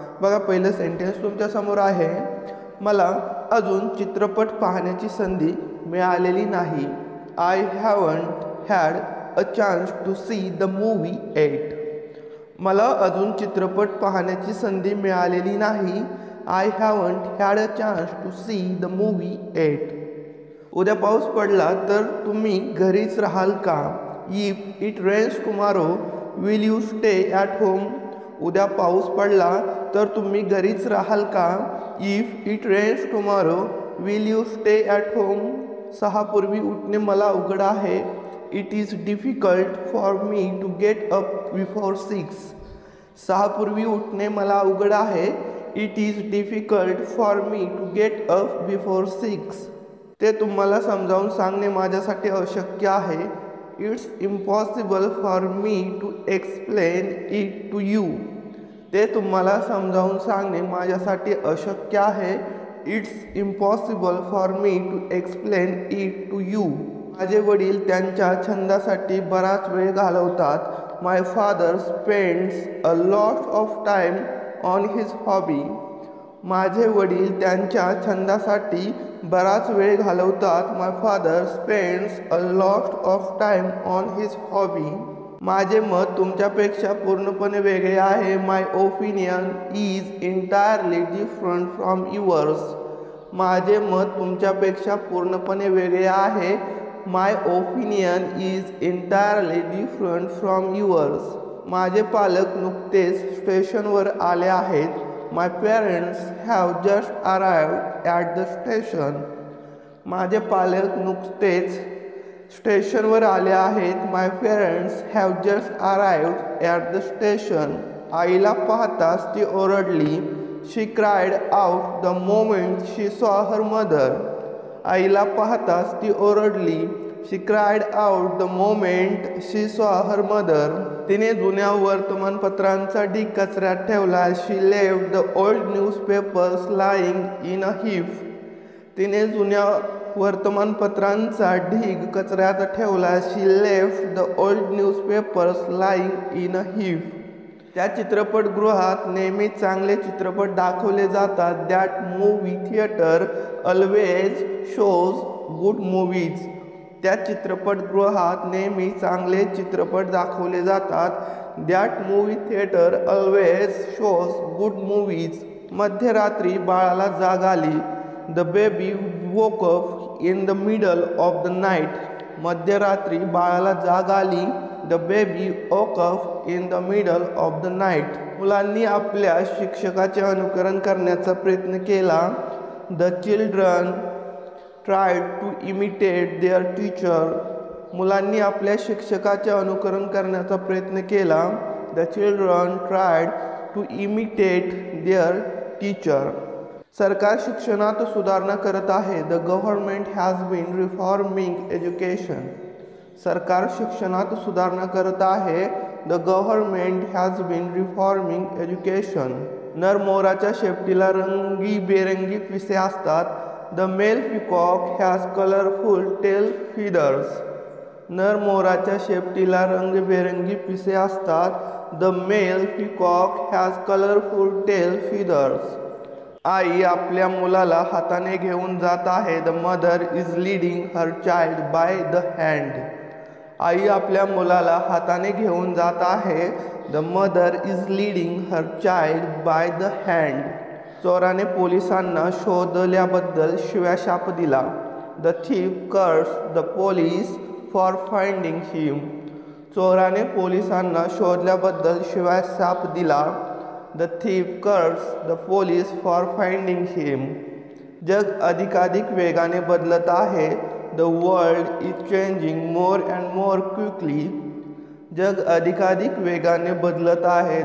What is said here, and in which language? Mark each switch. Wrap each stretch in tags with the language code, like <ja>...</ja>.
<mr>बघा पहिलं सेंटेन्स तुमच्या समोर आहे, मला अजून चित्रपट पाहण्याची संधी मिळालेली नाही।</mr> <en>I haven't had a chance to see the movie yet.</en> <mr>मला अजून चित्रपट पाहण्याची संधी मिळालेली नाही।</mr> <en>I haven't had a chance to see the movie yet.</en> <mr>उद्या पाऊस पडला तर तुम्ही घरीच राहाल का?</mr> <en>If it rains tomorrow, will you stay at home?</en> <mr>उद्या पाऊस पडला तर तुम्ही घरीच राहाल का?</mr> <en>If it rains tomorrow, will you stay at home?</en> <mr>6 पूर्वी उठणे मला अवघड आहे.</mr> <en>It is difficult for me to get up before 6.</en> <mr>6 पूर्वी उठणे मला अवघड आहे.</mr> <en>It is difficult for me to get up before 6.</en> <mr>ते तुम्हाला समजावून सांगणे माझ्यासाठी अशक्य आहे.</mr> <en>It's impossible for me to explain it to you.</en> <mr>ते तुम्हाला समजावून सांगणे माझ्यासाठी अशक्य आहे.</mr> <en>It's impossible for me to explain it to you.</en> <mr>माझे वडील त्यांच्या छंदासाठी बराच वेळ घालवतात.</mr> <en>My father spends a lot of time on his hobby.</en> <mr>माझे वडील त्यांच्या छंदासाठी बराच वेळ घालवतात.</mr> <en>My father spends a lot of time on his hobby.</en> <mr>माझे मत तुमच्यापेक्षा पूर्णपणे वेगळे आहे.</mr> <en>My opinion is entirely different from yours.</en> <mr>माझे मत तुमच्यापेक्षा पूर्णपणे वेगळे आहे.</mr> <en>My opinion is entirely different from yours.</en> <mr>माझे पालक नुकतेच स्टेशनवर आले आहेत.</mr> <en>My parents have just arrived at the station.</en> <mr>माझे पालक नुकतेच स्टेशनवर आले आहेत.</mr> <en>My parents have just arrived at the station.</en> <mr>आईला पाहताच ती ओरडली.</mr> <en>She cried out the moment she saw her mother.</en> <mr>आईला पाहताच ती ओरडली.</mr> <en>She cried out the moment she saw her mother.</en> <mr>तिने जुन्या वर्तमानपत्रांचा ढीग कचऱ्यात ठेवला.</mr> <en>She left the old newspapers lying in a heap.</en> <mr>तिने जुन्या वर्तमानपत्रांचा ढीग कचऱ्यात ठेवला.</mr> <en>She left the old newspapers lying in a heap.</en> <mr>त्या चित्रपटगृहात नेहमी चांगले चित्रपट दाखवले जातात.</mr> <en>That movie theater always shows good movies.</en> <mr>त्या चित्रपटगृहात नेहमी चांगले चित्रपट दाखवले जातात.</mr> <en>That movie theater always shows good movies.</en> <mr>मध्यरात्री बाळाला जाग आली.</mr> <en>The baby woke up in the middle of the night.</en> <mr>मध्यरात्री बाळाला जाग आली.</mr> <en>The baby woke up in the middle of the night.</en> <mr>मुलांनी आपल्या शिक्षकाचे अनुकरण करण्याचा प्रयत्न केला.</mr> <en>The children tried to imitate their teacher.</en> <mr>मुलांनी आपल्या शिक्षकाचे अनुकरण करण्याचा प्रयत्न केला.</mr> <en>The children tried to imitate their teacher.</en> <mr>सरकार शिक्षणात सुधारणा करत आहे.</mr> <en>The government has been reforming education.</en> <mr>सरकार शिक्षणात सुधारणा करत आहे.</mr> <en>The government has been reforming education.</en> <mr>नर मोराच्या शेपटीला रंगीबेरंगी पिसे असतात.</mr> <en>The male peacock has colorful tail feathers.</en> <mr>नर मोराच्या शेपटीला रंगीबेरंगी पिसे असतात.</mr> <en>The male peacock has colorful tail feathers.</en> <mr>आई आपल्या मुलाला हाताने घेऊन जात आहे.</mr> <en>The mother is leading her child by the hand.</en> <mr>आई आपल्या मुलाला हाताने घेऊन जात आहे.</mr> <en>The mother is leading her child by the hand.</en> <mr>चोराने पोलिसांना शोधल्याबद्दल शिव्याशाप दिला.</mr> <en>The thief cursed the police for finding him.</en> <mr>चोराने पोलिसांना शोधल्याबद्दल शिव्याशाप दिला.</mr> <en>The thief cursed the police for finding him.</en> <mr>जग अधिकाधिक वेगाने बदलत आहे.</mr> <en>The world is changing more and more quickly.</en> <mr>जग अधिकाधिक वेगाने बदलत आहे.</mr>